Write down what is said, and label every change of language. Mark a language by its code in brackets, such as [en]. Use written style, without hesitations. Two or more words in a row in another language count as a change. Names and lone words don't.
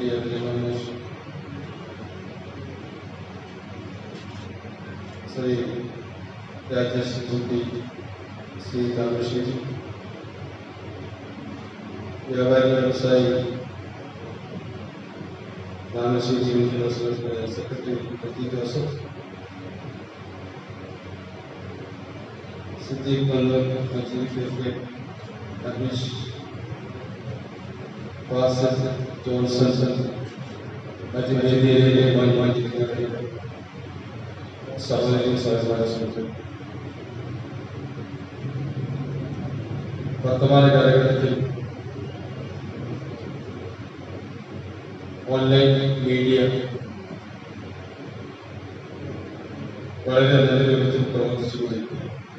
[ml] അബ്ദുൽ മാസ്റ്റർ, ശ്രീ രാജേഷ് ജി.ടി. ശ്രീ താമരശ്ശേരി, വ്യാപാരി വ്യവസായി [en] Pharmacy Secretary [ml] Pratik Joseph, Siddiq Bandar, [en] Chief Executive, [ml] Amish Basit Johnson, Majid Sarvati Sarvati വർത്തമാന കാലഘട്ടത്തിൽ ഓൺലൈൻ മീഡിയ വളരെ നല്ല രൂപത്തിൽ പ്രവർത്തിച്ചുകൊണ്ടിരിക്കുന്നു.